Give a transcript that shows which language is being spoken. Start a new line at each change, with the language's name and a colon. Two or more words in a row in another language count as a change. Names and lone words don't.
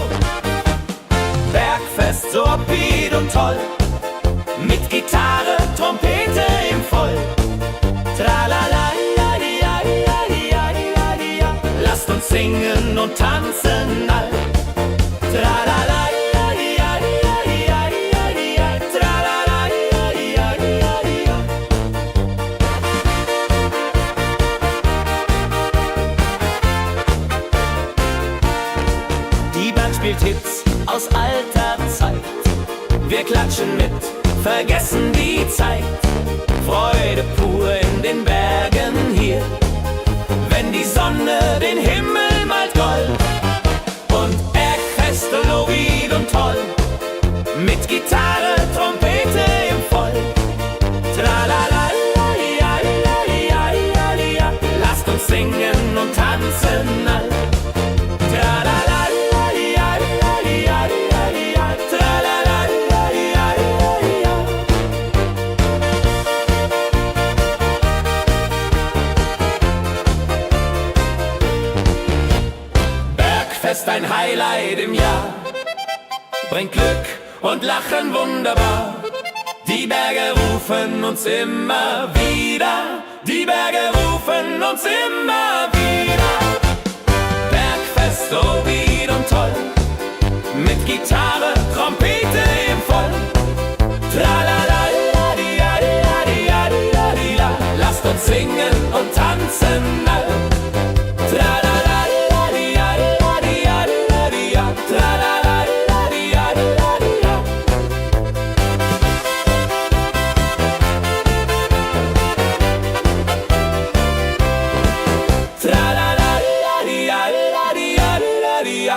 German: Bergfest, so
English: upbeat
German: und toll. Mit Gitarre, Trompete im Voll. Tralala, ja, ja, ja, ja, ja, ja. Lasst uns singen und tanzen all. Tralala, ja, ja, ja, ja, ja, ja. Tralala, ja, ja, ja, ja. Die Band spielt Hits aus alter Zeit. Wir klatschen mit, vergessen die Zeit. Freude pur in den Bergen hier, wenn die Sonne den Himmel malt gold. Und Bergfest, Lovid und toll, mit Gitarre, Trompete im Voll. Tralala, ja, ja, ja, ja, ja. Lasst uns singen und tanzen all. Tralala, ja, ja, ja, ja, ja. Tralala, ja, ja, ja, ja. Bergfest, ein Highlight im Jahr, bringt Glück und Lachen wunderbar. Die Berge rufen uns immer wieder, die Berge rufen uns immer wieder. Bergfest, so wied und toll, mit Gitarre, Trompete im Voll. Tralala, la, di, ja, di, ja, di, ja, di, ja, di, la. Lasst uns singen und tanzen all. Tralala, la, di, ja, di, ja, di, ja, di, ja, di, ja. Tralala, la, di, ja, di, ja, di, ja. Tralala, la, di, ja, di, la, di, ja, di, la, di, ja.